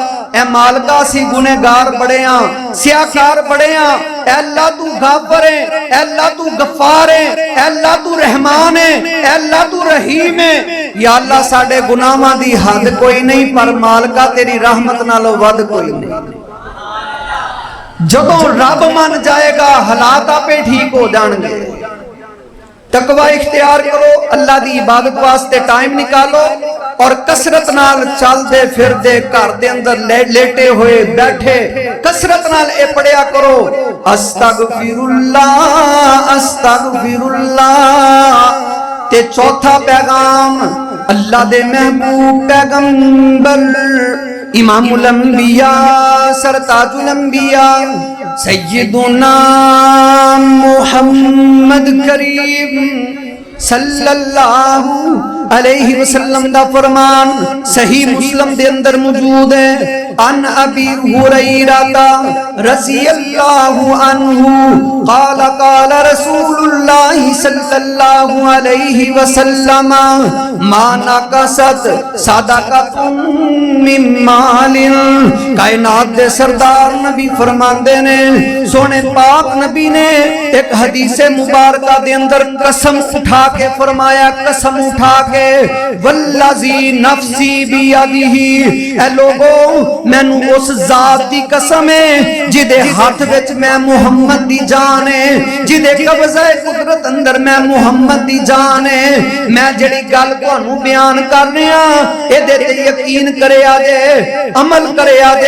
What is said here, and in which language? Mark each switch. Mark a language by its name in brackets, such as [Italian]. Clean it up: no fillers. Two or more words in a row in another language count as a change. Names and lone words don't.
[Punjabi] اے مالکا سی گنہگار بڑے ہاں، سیاہ کار بڑے ہاں، اے اللہ تو غافر ہے، اے اللہ تو غفار ہے، اے اللہ تو رحمان ہے، اے اللہ تو رحیم ہے. یا اللہ ساڈے گناہاں دی حد کوئی نہیں پر مالکا تیری رحمت نالوں ودھ کوئی نہیں. جدوں رب من جائے گا حالات آپے ٹھیک ہو جائیں گے. تقویٰ اختیار کرو، اللہ دی عبادت واسطے ٹائم نکالو اور کثرت نال چلدے پھردے گھر دے اندر لیٹے ہوئے بیٹھے کثرت نال اے پڑھیا کرو [Arabic] استغفر اللہ استغفر اللہ. [Punjabi] تے چوتھا پیغام اللہ دے محبوب پیغمبر امام الانبیاء سرتاج الانبیاء سیدنا محمد کریم [Arabic] صلی اللہ علیہ وسلم [Punjabi] دا فرمان صحیح مسلم دے اندر موجود ہے. [Arabic] عن أبي هريرة رضي الله عنه قال قال رسول الله صلى الله عليه وسلم ما نقصت صدقة من مال. [Punjabi] کائنات دے سردار نبی فرماندے نے، سوہنے پاک نبی نے ایک حدیث مبارکہ دے اندر قسم اٹھا کے فرمایا، قسم اٹھا کے [Arabic] والذي نفسي بيده, [Punjabi] اے لوگو مینوں اس ذات دی قسم ہے جیدے ہاتھ وچ میں محمد دی جان ہے، جیدے قبضہ قدرت اندر میں محمد دی جان ہے. میں جہڑی گل تہانوں بیان کر رہا ایہدے تے یقین کریا جے، عمل کریا جے.